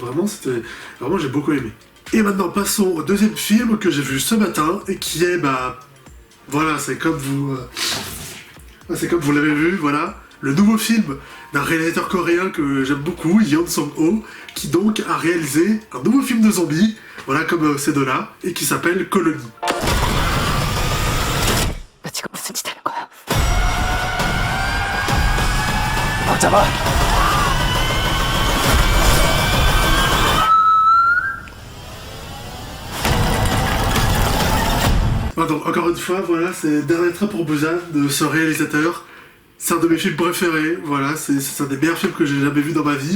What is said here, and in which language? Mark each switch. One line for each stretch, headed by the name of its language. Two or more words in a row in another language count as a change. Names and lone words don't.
French: Vraiment j'ai beaucoup aimé. Et maintenant passons au deuxième film que j'ai vu ce matin, et qui est voilà, c'est comme vous l'avez vu, voilà, le nouveau film d'un réalisateur coréen que j'aime beaucoup, Yeon Sang-ho, qui donc a réalisé un nouveau film de zombies, voilà, comme ces deux-là, et qui s'appelle Colony.
Korean: 너 지금 무슨 짓 하는 거야? 막 잡아!
French: Donc encore une fois, voilà, c'est Dernier Train pour Busan de ce réalisateur. C'est un de mes films préférés, voilà, c'est un des meilleurs films que j'ai jamais vu dans ma vie.